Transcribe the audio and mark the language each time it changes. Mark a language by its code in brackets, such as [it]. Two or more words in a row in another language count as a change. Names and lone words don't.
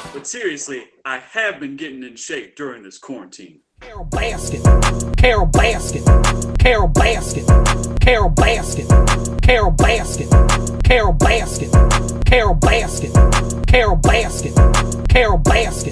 [en] seriously, I have been getting in shape during this quarantine. Carol Baskin, Carol Baskin, Carol Baskin, Carol Baskin, Carol Baskin, Carol Baskin, Carol Baskin, Carol Baskin, Carol Baskin.